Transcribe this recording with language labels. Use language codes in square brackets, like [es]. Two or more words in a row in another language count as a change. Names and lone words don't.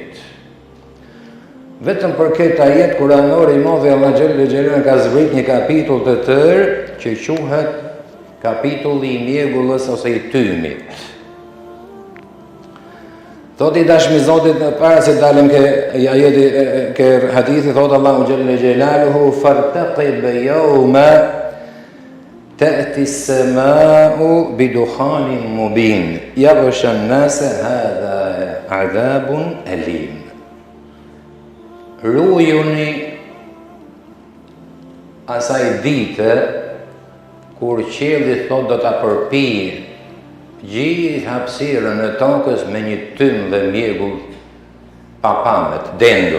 [sq] Vetëm për këtë ajet kuranor i madh Allah [ar] جل جلاله [sq] ka zbrit një kapitull të tërë që quhet kapitulli i mjegullës ose i tymit. Thot i dashmi Zotit, para se dalëm ke hadithi, thot Allahu [ar] جل جلاله فارتقب يوم تأتي السماء بدخان مبين يغشى الناس هذا عذاب أليم. [sq] Rujuni asaj dite kur qielli thot do ta përpijë gjithë hapësirën e tokës me një tym dhe mjegull papamet, dendur.